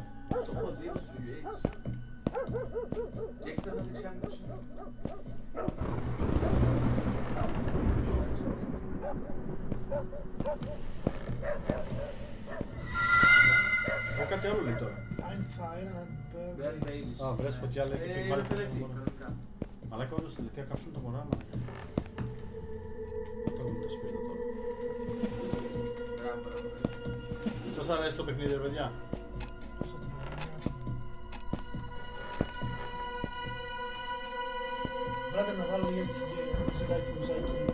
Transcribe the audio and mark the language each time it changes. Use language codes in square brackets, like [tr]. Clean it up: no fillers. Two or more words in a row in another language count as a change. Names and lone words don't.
[el] Το έχω δει από τους UH. Και έχετε τα δεξιά μου πώς είναι. Κάτι άλλο λέει τώρα. [en] Find fire and burn Bear babies. babies. [el] Α, βρες φωτιά, λέει, και Είναι πάλι τελετή, φωτιά. κανονικά. Μαλάκα, όντως τελετή θα κάψουν τα μωρά, μαλάκα. Τώρα μου τα σπίρτα τώρα. Μπράβο, μπράβο. Σας αρέσει το παιχνίδι, ρε παιδιά. Πώς θα το πω, Μπράτε να βάλω λίγα ζελάκι, ουζάκι.